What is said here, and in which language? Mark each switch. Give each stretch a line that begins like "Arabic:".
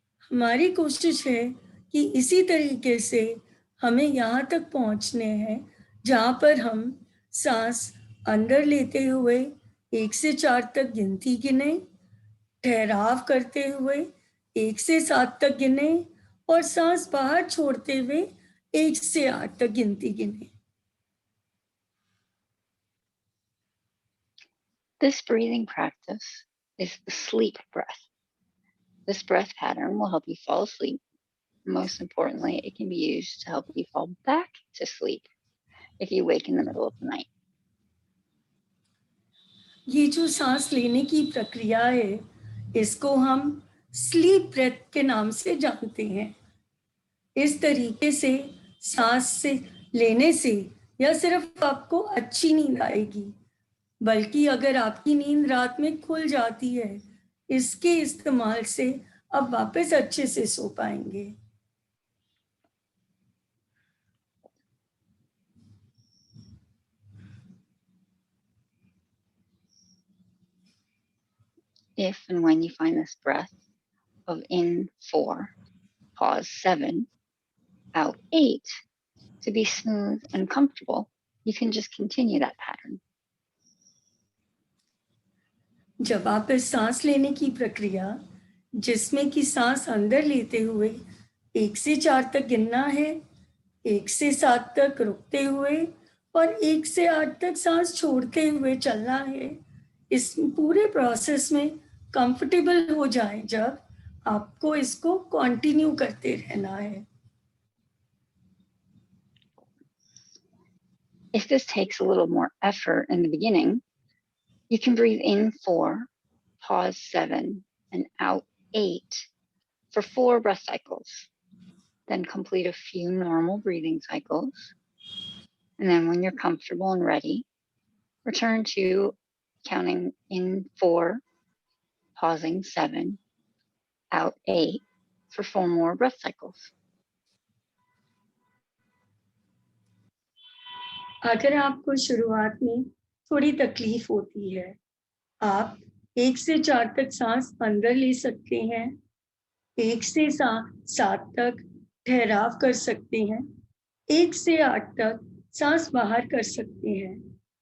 Hindi: हमारी कोशिश है कि इसी तरीके से हमें यहाँ तक पहुँचने हैं जहाँ पर हम सांस अंदर लेते हुए 1 से 4 तक गिनती गिने, ठहराव करते हुए 1 से 7 तक गिने और सांस बाहर छोड़ते हुए 1 से 8 तक गिनती गिने।
English: This breathing practice is the sleep breath. This breath pattern will help you fall asleep. Most importantly, it can be used to help you fall back to sleep if you wake in the middle of the night.
Hindi: ये जो सांस लेने की प्रक्रिया है, इसको हम sleep breath के नाम से जानते हैं। इस तरीके से सांस से लेने से या सिर्फ आपको अच्छी नींद आएगी, बल्कि अगर आपकी नींद रात में खुल जाती है, इसके इस्तेमाल से आप वापस अच्छे से सो पाएंगे।
English: If and when you find this breath of in 4, pause 7, out 8 to be smooth and comfortable, you can just continue that pattern.
Hindi: जब आप इस सांस लेने की प्रक्रिया, जिसमें कि सांस अंदर लेते हुए 1 से 4 तक गिनना है, 1 से 7 तक रुकते हुए और 1 से 8 तक सांस छोड़ते हुए चलना है, इस पूरे प्रोसेस में कंफर्टेबल हो जाए जब आपको इसको कंटिन्यू करते रहना है।
English: If this takes a little more effort in the beginning, you can breathe in 4, pause 7, and out 8 for 4 breath cycles. Then complete a few normal breathing cycles. And then when you're comfortable and ready, return to counting in 4, pausing 7, out 8 for 4 more breath cycles.
Hindi: अगर आपको शुरुआत में थोड़ी तकलीफ होती है, आप 1 से 4 तक सांस अंदर ले सकते हैं, 1 से 7 तक ठहराव कर सकते हैं, 1 से 8 तक सांस बाहर कर सकते हैं।